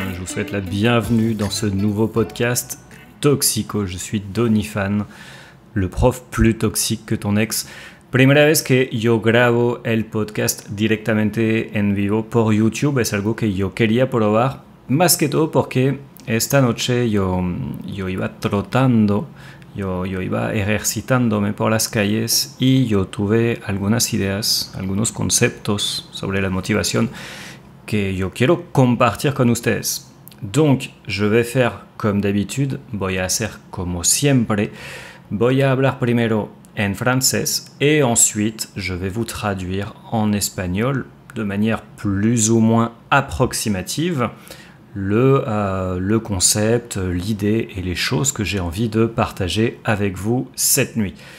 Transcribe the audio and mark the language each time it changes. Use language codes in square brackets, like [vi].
[fr] Je vous souhaite la bienvenue dans ce nouveau podcast Toxico. Je suis Donifan, le prof plus toxique que ton ex. [es] Primera vez que yo grabo el podcast directamente en vivo por YouTube. Es algo que yo quería probar, más que todo porque esta noche yo iba trotando, yo iba ejercitándome por las calles y yo tuve algunas ideas, algunos conceptos sobre la motivación que yo quiero compartir con ustedes. [fr] Donc, je vais faire comme d'habitude, [es] voy a hacer como siempre, voy a hablar primero en francés [fr] et ensuite je vais vous traduire en espagnol de manière plus ou moins approximative le concept, l'idée et les choses que j'ai envie de partager avec vous cette nuit.